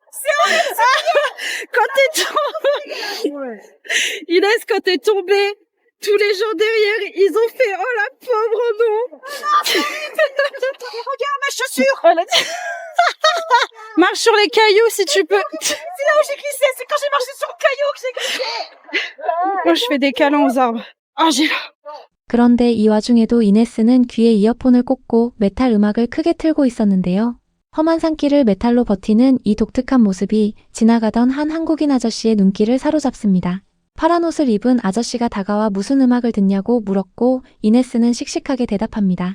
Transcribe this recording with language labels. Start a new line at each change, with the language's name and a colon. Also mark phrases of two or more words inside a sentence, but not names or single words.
French: Quand t'es tombée, Inès, quand t'es tombée, tous les gens derrière, ils ont fait oh la pauvre non. Regarde ma chaussure. Elle a dit marche sur les cailloux si tu peux. C'est là où j'ai glissé. C'est quand j'ai marché sur le caillou que j'ai glissé. Moi je fais des câlins aux arbres. Ah j'ai
Korean: 그런데 이 와중에도 이네스는 귀에 이어폰을 꽂고 메탈 음악을 크게 틀고 있었는데요. 험한 산길을 메탈로 버티는 이 독특한 모습이 지나가던 한 한국인 아저씨의 눈길을 사로잡습니다. 파란 옷을 입은 아저씨가 다가와 무슨 음악을 듣냐고 물었고 이네스는 씩씩하게 대답합니다.